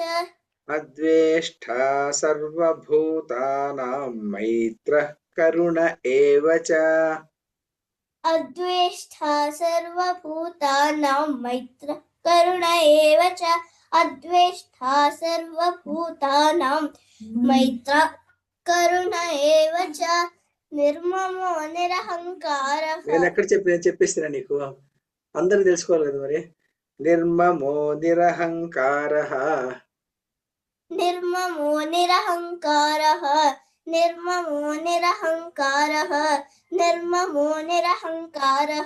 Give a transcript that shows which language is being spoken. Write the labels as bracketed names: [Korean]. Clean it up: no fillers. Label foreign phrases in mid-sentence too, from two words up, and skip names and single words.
[Sanskrit] अद्वेष्टा सर्वभूतानां मैत्रः करुण एव च अद्वेष्टा सर्वभूतानां मैत्रः करुण एव च अद्वेष्टा सर्वभूतानां मैत्रः करुण एव च నిర్మమో నిరహంకారః [Telugu] నేను ఎక్కడ చెప్పేస్తున్నా నీకు అందరూ తెలుసుకోవాలి కదా మరి [Sanskrit] నిర్మమో నిరహంకారః నిర్మమో నిరహంకారః నిర్మమో నిరహంకారః నిర్మమో నిరహంకారః